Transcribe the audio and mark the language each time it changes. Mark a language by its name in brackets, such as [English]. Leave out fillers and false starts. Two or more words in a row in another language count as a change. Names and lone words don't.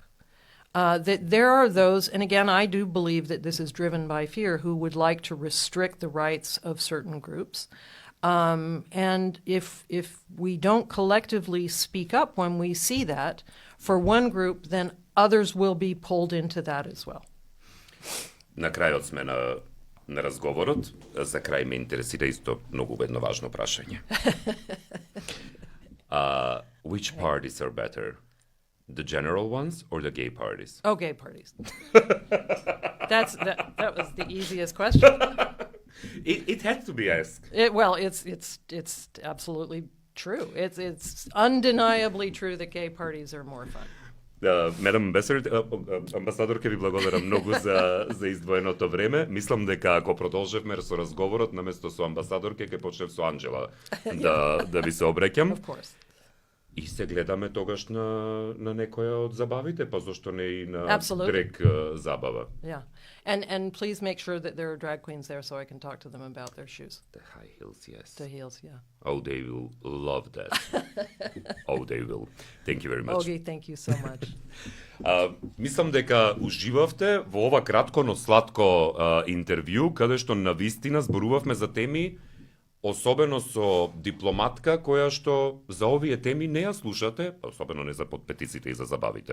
[English] That there are those, and again, I do believe that this is driven by fear, who would like to restrict the rights of certain groups. And if we don't collectively speak up when we see that for one group, then others will be pulled into that as well. [Macedonian] На крајот сме на разговорот. За крај ме интересира исто многу едно важно прашање. [English] Which parties are better? The general ones or the gay parties? Oh, gay parties. That was the easiest question. It had to be asked. It's absolutely true. It's undeniably true that gay parties are more fun. [Macedonian] Медам амбасадор, ке ви благодарам многу за издвоеното време. Мислам дека ако продолжевме со разговорот, наместо со амбасадорке, ке почнев со Анџела да ви се обреќам. [English] Of course. [Macedonian] И се гледаме тогаш на некоја од забавите, па зошто не и на [English] Absolutely. [Macedonian] дрег забава. [English] Yeah. And please make sure that there are drag queens there so I can talk to them about their shoes. The high heels, yes. The heels, yeah. Oh, they will love that. Oh, they will. Thank you very much. Ogi, thank you so much. [Macedonian] Мислам дека уживавте во ова кратко, но сладко интервју, каде што навистина зборувавме за теми, особено со дипломатка која што за овие теми не ја слушате, особено не за подпетиците и за забавите.